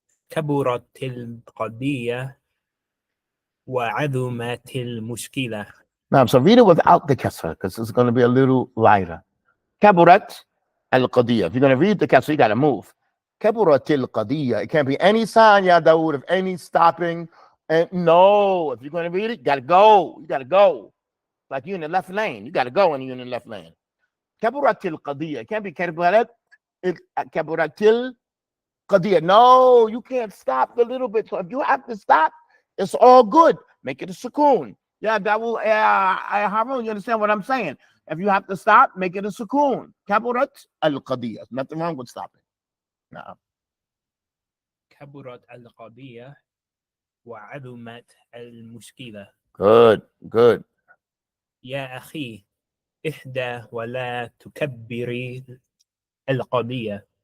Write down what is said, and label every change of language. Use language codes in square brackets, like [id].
[ar] كبرت القضية وعظمت المشكلة. [en] Now, so read it without the kasra because it's going to be a little lighter. Kaburat al-qadiyya. If you're going to read the kasra, you got to move. Kaburat al-qadiyya. It can't be any sign, Ya Dawood, of any stopping. And no, if you're going to read it, you got to go. You got to go. Like you're in the left lane. You got to go when you're in the left lane. Kaburat al-qadiyya. It can't be kaburat al-qadiyya. No, you can't stop a little bit. So if you have to stop, it's all good. Make it a sukoon. Yeah, that will, Harun, you understand what I'm saying? If you have to stop, make it a sukoon. Kaburat al-qadiyya. Nothing wrong with stopping. No. [ar] كبرت القضية وعظمت المشكلة. [en] Good, good. [ar] يا أخي اهدى ولا تكبري القضية.